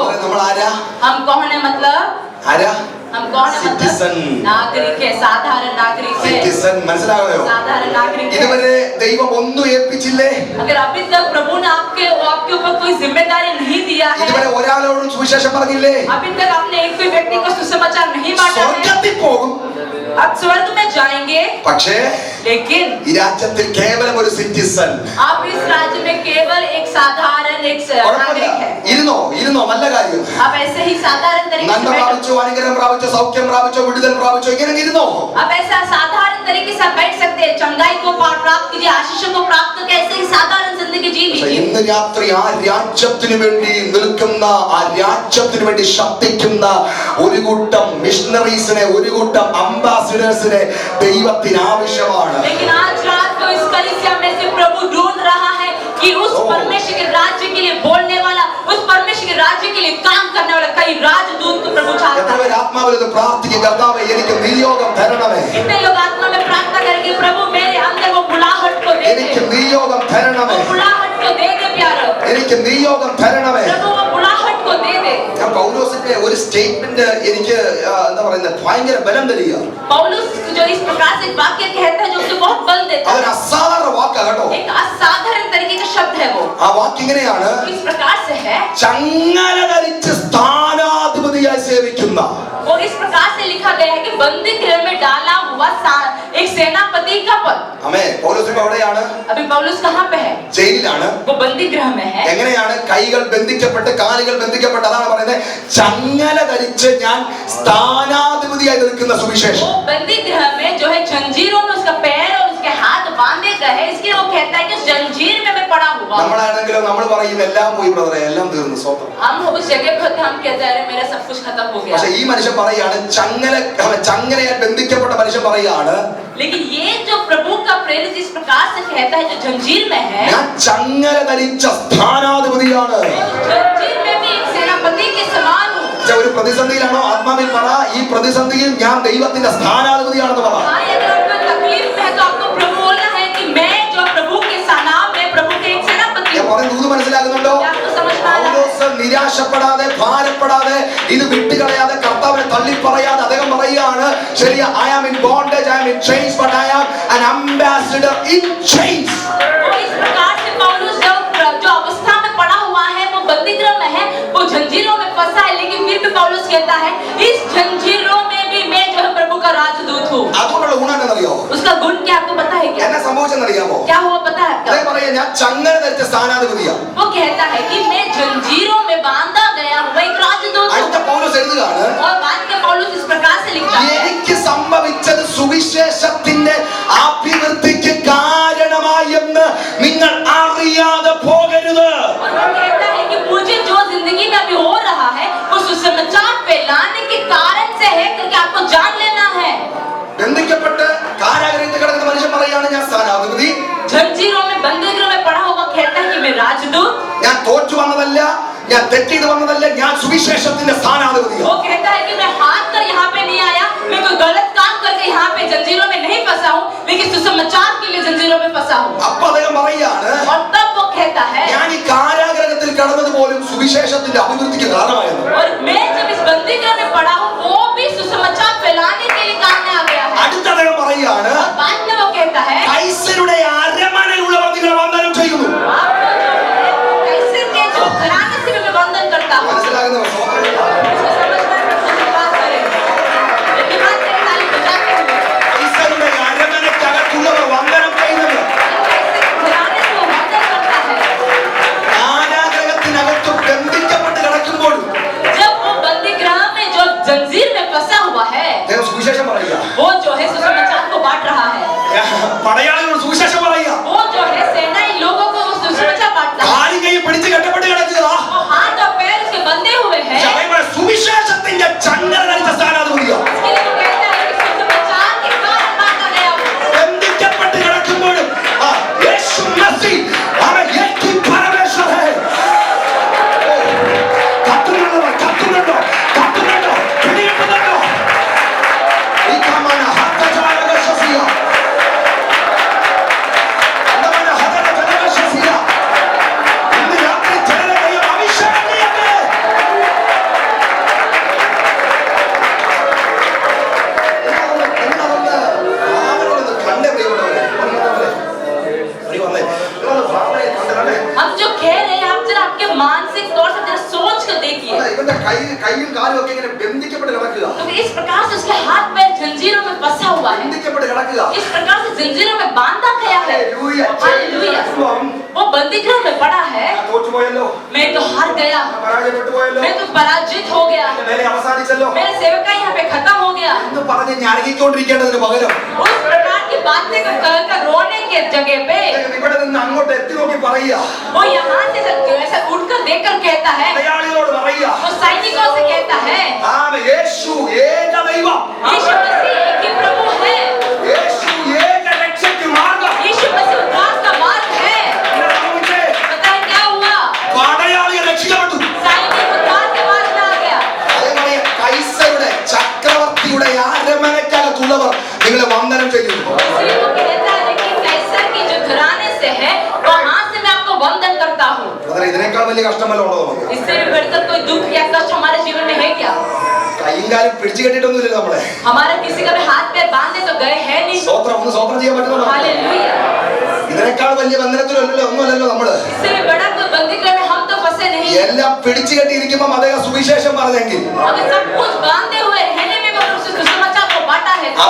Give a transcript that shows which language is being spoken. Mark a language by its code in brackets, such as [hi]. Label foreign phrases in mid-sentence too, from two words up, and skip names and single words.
[ml] നമ്മൾ ആരാ? [hi] हम कौन है? मतलब [ml] ആരാ? [hi] हम कौन है? Citizen. मतलब नागरिक है, साधारण नागरिक है, [ml] സിറ്റിസൺ. മനസ്സിലായോ? [hi] साधारण नागरिक है। [ml] ഇതുവരെ ദൈവം ഒന്നും ഏൽപ്പിച്ചില്ലേ? [hi] अगर अभी तक प्रभु ने आपके ऊपर कोई जिम्मेदारी नहीं दिया है, [ml] ഇതുവരെ ഒരാളോടും സുവിശേഷം പറഞ്ഞില്ലേ? [hi] अभी तक आपने एक भी व्यक्ति को सुसमाचार नहीं बांटा है, [ml] സ്വർഗ്ഗത്തിൽ പോകും. [hi] आप स्वर्ग में जाएंगे, [ml] പക്ഷേ [hi] लेकिन [ml] ഈ രാജ്യത്തിൽ കേവലം ഒരു സിറ്റിസൺ. [hi] आप इस राज्य में केवल एक साधारण एक नागरिक है। [ml] ഇരുന്നോ നല്ല കാര്യം. [hi] आप ऐसे ही साधारण तरीके [ml] നന്മ [hi] से बैठो। [ml] പ്രാപിച്ചോ, അനുഗ്രഹം പ്രാപിച്ചോ, സൗഖ്യം പ്രാപിച്ചോ, വിടുതൽ പ്രാപിച്ചോ, ഇങ്ങനെ ഇരുന്നോ. [hi] आप ऐसा साधारण तरीके से बैठ सकते हैं, चंगाई को प्राप्त कीजिए, आशीषों को प्राप्त करके ऐसे ही साधारण जिंदगी जी [ml] പക്ഷേ [hi] लीजिए। [ml] ഇന്ന് രാത്രി ആ രാജ്യത്തിന് വേണ്ടി നിൽക്കുന്ന, ആ രാജ്യത്തിന് വേണ്ടി ശബ്ദിക്കുന്ന ഒരു കൂട്ടം മിഷണറീസിനെ, ഒരു കൂട്ടം അംബാസിഡേഴ്സിനെ ദൈവത്തിന് ആവശ്യമാണ്. [hi] लेकिन आज रात को इस कलीसिया में से प्रभु ढूंढ रहा है कि उस परमेश्वर के राज्य के लिए बोलने वाला, उस परमेश्वर के राज्य के लिए काम करने वाला कई राजदूत को प्रभु चाहता [ml] എത്ര [hi] है। [ml] പേര് ആത്മാവിൽ ഇത് പ്രാർത്ഥിക്കും? കർത്താവേ, എനിക്ക് നിയോഗം തരണമേ, [hi] कितने लोग आत्मा में प्रार्थना करेंगे, प्रभु मेरे अंदर वो बुलाहट को दे [ml] എനിക്ക് [hi] दे, [ml] നിയോഗം തരണമേ, [hi] वो बुलाहट को दे दे प्यारो, [ml] എനിക്ക് നിയോഗം തരണമേ. [hi] प्रभु वो बुलाहट को दे दे। [ml] ഞാൻ പൗലോസിന്റെ ഒരു സ്റ്റേറ്റ്മെന്റ് എനിക്ക് എന്താ പറയുന്നത് ഭയങ്കര ബലം തരിക. [hi] पौलुस जो इस प्रकार से वाक्य कहता है, जो उसे बहुत बल देता [ml] അതൊരു [hi] है, [ml] അസാധാരണ വാക്കാ കേട്ടോ. [hi] एक असाधारण तरीके का शब्द है वो। [ml] ആ വാക്ക് ഇങ്ങനെയാണ്: [hi] इस प्रकार से से है [ml] ചങ്ങല ധരിച്ച് സ്ഥാനാധിപതിയായി സേവിക്കുന്ന. [hi] और इस प्रकार से लिखा गया है कि बंदी गृह में डाला हुआ एक सेनापति का पद. [ml] ആമേൻ. പൗലോസ് ഇപ്പോൾ എവിടെയാണ്? [hi] अभी पौलुस कहाँ पे है? [ml] ജയിലിലാണ്. [hi] वो बंदी गृह में है. [ml] എങ്ങനെയാണ്? കൈകൾ ബന്ധിക്കപ്പെട്ട് കാലുകൾ ബന്ധിക്കപ്പെട്ട്, അതാണ് പറയുന്നത് ചങ്ങല ധരിച്ച് ഞാൻ സ്ഥാനാധിപതിയായി നിൽക്കുന്ന സുവിശേഷം. [hi] वो बंदी गृह में जो है जंजीरों में उसका पैर और उसके हाथ बांधे गए हैं, इसलिए वो कहता है कि उस जंजीर में मैं पड़ा हुआ. [ml] നമ്മളാണെങ്കിലും നമ്മൾ പറയും എല്ലാം പോയി ബ്രദറെ, എല്ലാം തീർന്നു, സ്വന്തം. [hi] हम उस जगह पर हम कहते हैं मेरा सब कुछ खत्म हो गया. [ml] പക്ഷേ ഈ മനുഷ്യൻ പറയാണ്, ചങ്ങലയാൽ ബന്ധിക്കപ്പെട്ട മനുഷ്യൻ പറയാണ്, [hi] लेकिन ये जो प्रभु का प्रेरित इस प्रकार से कहता है जो जंजीर में है, [ml] ഞാൻ ചങ്ങല ധരിച്ച സ്ഥാനാധിപതിയാണ്. [hi] जंजीर में भी एक सेनापति के समान हूँ. [ml] ഒരു പ്രതിസന്ധിയിലാണോ? ആത്മാവിൽ പറ, ഈ പ്രതിസന്ധിയിൽ ഞാൻ ദൈവത്തിന്റെ സ്ഥാനാധിപതിയാണെന്ന് പറ. [hi] हाँ, अगर आपको तकलीफ में है तो आपको प्रभु बोलना है कि मैं जो प्रभु के नाम में प्रभु के एक सेनापति [ml] ഞാൻ [hi] हूँ. [ml] പറയുന്നത് ദൂത് മനസ്സിലാകുന്നുണ്ടോ? [hi] आपको समझ में आ रहा है? [ml] പൗലോസ് നിരാശപ്പെടാതെ, ഭാരപ്പെടാതെ, ഇത് വിട്ടുകളയാതെ, കർത്താവിനെ തള്ളിപ്പറയാതെ അദ്ദേഹം പറയുകയാണ്, ശരിയാ, [en] I am in bondage, I am in chains, but I am an ambassador in chains. [hi] वो इस प्रकार से पौलुस जो अवस्था में पड़ा हुआ है, वो बंदीगृह में है, वो जंजीरों में फंसा है, लेकिन फिर भी पौलुस कहता है इस जंजीरों में भी मैं जो है प्रभु का राजदूत हूँ. [ml] അതുകൊണ്ടുള്ള ഗുണം എന്നറിയോ? [hi] उसका गुण क्या आपको पता है क्या? [ml] എന്നെ സംഭവിച്ചെന്നറിയാമോ? [hi] क्या हुआ पता है [ml] അദ്ദേഹം [hi] आपको? [ml] പറയാ, ഞാൻ ചങ്ങല ധരിച്ച സ്ഥാനാധിപതിയാണ്. [hi] वो कहता है कि मैं जंजीरों में बांधा गया हुआ एक राजदूत [ml] അടുത്ത [hi] हूँ. [ml] പൗലോസ് എഴുതുകയാണ്, [hi] और बाद के पौलुस इस प्रकार से लिखता है [ml] എനിക്ക് സംഭവിച്ചത് സുവിശേഷത്തിന്റെ അഭിവൃദ്ധിക്ക് കാരണമായെന്ന് നിങ്ങൾ അറിയാതെ പോകരുത്. [hi] और वो कहता है कि मुझे जो जिंदगी में अभी हो रहा है वो सुसमाचार फैलाने के कारण से है करके आपको जान लेना है. [ml] ബന്ധിക്കപ്പെട്ട് കാരാഗ്രഹത്തിൽ കിടക്കുന്ന മനുഷ്യൻ പറയാണ്, ഞാൻ സ്ഥാനാധിപതി, [hi] जंजीरों में बंदीगृह में पड़ा हुआ कहता है कि मैं राजदूत. [ml] ഞാൻ തോറ്റു വന്നതല്ല, ഞാൻ തെറ്റിയത് വന്നതല്ല, ഞാൻ സുവിശേഷത്തിന്റെ സ്ഥാനാധിപതിയാണ്. [hi] वो कहता है कि मैं हार कर यहाँ पे नहीं आया, मैं कोई गलत काम करके यहाँ पे जंजीरों में नहीं फंसा हूँ, लेकिन सुसमाचार के लिए जंजीरों में फंसा हूँ. [ml] അപ്പൊ അദ്ദേഹം പറയാണ്, [hi] और तब वो कहता है [ml] ഞാൻ ഈ കാരാഗ്രഹത്തിൽ കടന്നത് പോലും സുവിശേഷത്തിന്റെ അഭിവൃദ്ധിക്ക് കാരണമായിരുന്നു. [hi] और मैं जब इस बंदीगृह में पड़ा हूँ वो भी सुसमाचार फैलाने के लिए काम में आ गया है. [ml] അടുത്ത അദ്ദേഹം പറയാണ്, [hi] और बाद में वो कहता है [ml] കൈസരുടെ അരമനയിലുള്ളവർ നിങ്ങളെ വന്ദനം ചെയ്യുന്നു. [hi] आपको जो है कैसे के जो घराने से भी मैं वंदन करता हूँ. [ml] മനസ്സിലാകുന്നവർ സ്വന്തം [hi] इसको समझ में हम बात करेंगे. लेकिन बात करें ताली बजाते हुए [ml] കൈസരുടെ അരമനയ്ക്കകത്തുള്ളവർ വന്ദനം ചെയ്യുന്നത്. [hi] कैसे घराने से वो वंदन करता है. [ml] കാരാഗ്രഹത്തിനകത്ത് ബന്ധിക്കപ്പെട്ട് കിടക്കുമ്പോഴും [hi] जब वो बंदीगृह में जो जंजीर में फंसा हुआ है [ml] അദ്ദേഹം സുവിശേഷം പറയുക, [hi] वो जो है सुसमाचार को बांट रहा है. [ml] പടയാളികളോട് സുവിശേഷം പറയുക, [hi] वो जो है सेनाई लोगों को वो सुसमाचार बांटता है. [ml] കാലും കൈയും പിടിച്ച് കെട്ടപ്പെട്ട് കിടക്കുക. [hi] वो हाथ और पैर उसके बंधे हुए हैं. [ml] സുവിശേഷത്തിന്റെ ചങ്ങല ധരിച്ച സ്ഥാനാധിപതിയാണ്. [hi] इसके लिए वो कहता है कि सुसमाचार के कारण बांटा गया हूँ. [ml] ബന്ധിക്കപ്പെട്ട് കിടക്കുമ്പോഴും യേശു മസീഹ് അവൻ [hi] एकी परमेश्वर है. [ml] കത്തുന്നുണ്ടോ പിടികിട്ടുന്നുണ്ടോ? ഈ കമാന ഹത്തജാലക ശഫിയ, അന്നമന ഹതജാലക ശഫിയ. ഇന്ന് രാത്രി ജനതയെ അഭിഷേകം ചെയ്യട്ടെ. കണ്ടേ പ്രിയപ്പെട്ടവരെ, [hi] हम जो कह रहे हैं आप जरा आपके मानसिक तौर से जरा सोच कर देखिए. [ml] ഇവന്റെ കൈയും കാലും ഒക്കെ ഇങ്ങനെ ബന്ധിക്കപ്പെട്ട് കിടക്കുക. [hi] तो इस प्रकार से उसके हाथ पैर जंजीरों में फंसा हुआ है. [ml] ബന്ധിക്കപ്പെട്ട് കിടക്കുക. [hi] इस प्रकार से जंजीरों में बांधा गया है. हालेलुया. वो बंदीगृह में पड़ा है. [ml] തോറ്റുപോയല്ലോ, [hi] मैं तो हार गया, [ml] പരാജയപ്പെട്ടു പോയല്ലോ, [hi] मैं तो पराजित हो गया, [ml] മേലെ അവസാനിച്ചല്ലോ [hi] मेरा सेवका यहाँ पे खत्म हो गया. [ml] എന്ന് പറഞ്ഞ് ഞരങ്ങിക്കൊണ്ടിരിക്കേണ്ടതിന് പകരം [hi] उस प्रकार की बातें को कहकर रोने के जगह पे [ml] ഇവിടെ നിന്ന് അങ്ങോട്ട് എത്തി നോക്കി പറയുക, [hi] वो यहाँ से ऐसा उठकर देखकर कहता है, [ml] പടയാളികളോട് പറയുക, [hi] वो सैनिकों से कहता है [ml] യേശു ഏക ദൈവം, [hi] यीशु मसीह एक ही प्रभु है, [ml] യേശു ഏക രക്ഷയ്ക്ക് മാർഗം. [hi] यीशु मसीह उद्धार का मार्ग है. [ml] എന്നെ സംബന്ധിച്ച് [hi] पता है क्या हुआ? [ml] പടയാളികൾ രക്ഷിക്കപ്പെട്ടു. [hi] सैनिक उद्धार के मार्ग में आ गया. [ml] അതേപോലെ കൈസരുടെ ചക്രവർത്തിയുടെ അരമനയ്ക്കകത്തുള്ളവർ നിങ്ങളെ വന്ദനം ചെയ്യുന്നു. [hi] इसलिए वो कहता है कि कैसर की जो घराने से है वहां से मैं आपको वंदन करता हूँ. [ml] ഇതിനേക്കാൾ വലിയ കഷ്ടമല്ല ഉണ്ടോ നമുക്ക്? [hi] इससे भी बढ़कर कोई दुख या कष्ट हमारे जीवन में है क्या? [ml] കൈയും കാലും പിടിച്ചു കെട്ടിട്ടൊന്നുമില്ല നമ്മളെ. [hi] हमारे किसी का भी हाथ पैर बांधे तो गए हैं नहीं. [ml] സ്വോത്രം ചെയ്യാൻ പറ്റുന്നുണ്ടോ? [hi] हालेलुया. [ml] ഇതിനേക്കാൾ വലിയ ബന്ധനത്തിലല്ലോ ഒന്നുമല്ലല്ലോ നമ്മള്. [hi] इससे भी बड़ा कोई बंदीगृह में हम तो फंसे नहीं [ml] എല്ലാം പിടിച്ചു കെട്ടിയിരിക്കുമ്പോൾ അദ്ദേഹം സുവിശേഷം പറഞ്ഞെങ്കിൽ [hi] अगर सब कुछ बांधे हुए रहने में भी उस सुसमाचार को बांटा है तो